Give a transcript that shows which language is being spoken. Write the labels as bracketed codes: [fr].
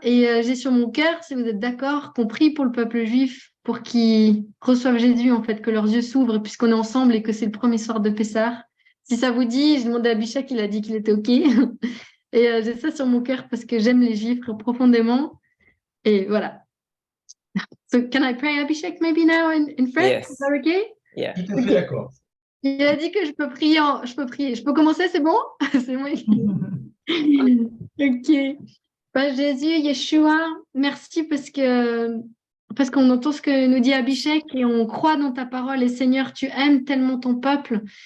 [fr] Et j'ai sur mon cœur, si vous êtes d'accord, qu'on prie pour le peuple juif pour qu'ils reçoivent Jésus, en fait, que leurs yeux s'ouvrent puisqu'on est ensemble et que c'est le premier soir de Pessah. Si ça vous dit, je demandais à Abhishek, il a dit qu'il était OK. Et j'ai ça sur mon cœur parce que j'aime les juifs profondément. Et voilà. [en] So can I pray, Abhishek, maybe now in French? Yes. Is that okay? Yeah. [fr] Tout à fait d'accord. Il a dit que je peux prier. Je peux prier. Je peux commencer, c'est bon? C'est moi. Ok. Bah, Jésus, Yeshua, merci parce qu'on entend ce que nous dit Abhishek et on croit dans ta parole. Et Seigneur, tu aimes tellement ton peuple.